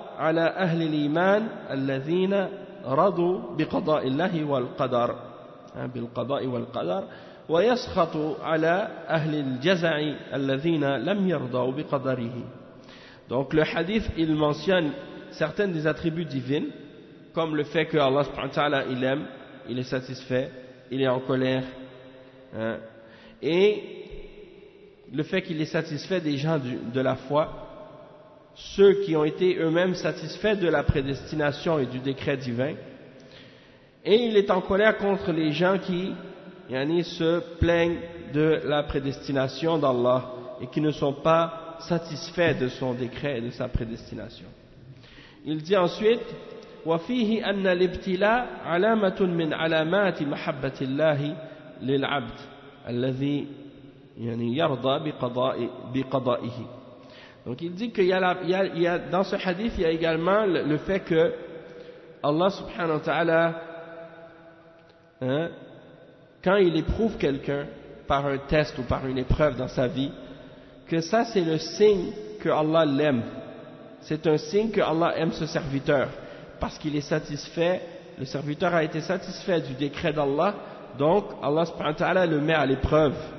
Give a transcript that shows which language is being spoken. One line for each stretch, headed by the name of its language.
Arabic: على أهل الإيمان الذين رضوا بقضاء الله والقدر بالقضاء والقدر ويسخط على أهل الجزع الذين لم يرضوا بقدره.
French: Donc le hadith il mentionne certaines des attributs divines comme le fait que Allah subhanahu wa ta'ala il aime, il est satisfait, il est en colère, hein, et le fait qu'il est satisfait des gens de la foi, ceux qui ont été eux-mêmes satisfaits de la prédestination et du décret divin, et il est en colère contre les gens qui yani, se plaignent de la prédestination d'Allah et qui ne sont pas satisfaits de son décret et de sa prédestination. Il dit ensuite
Arabic: وَفِيهِ أَنَّ الْإِبْتِلَى عَلَامَةٌ مِنْ عَلَامَاتِ مَحَبَّةِ اللَّهِ لِلْعَبْدِ الَّذِي يعني يرضى بقضائه.
French: Donc il dit qu'il y a, la, il y a dans ce hadith il y a également le fait que Allah subhanahu wa ta'ala hein, quand il éprouve quelqu'un par un test ou par une épreuve dans sa vie, que ça c'est le signe que Allah l'aime, c'est un signe que Allah aime ce serviteur parce qu'il est satisfait, le serviteur a été satisfait du décret d'Allah, donc Allah subhanahu wa ta'ala le met à l'épreuve.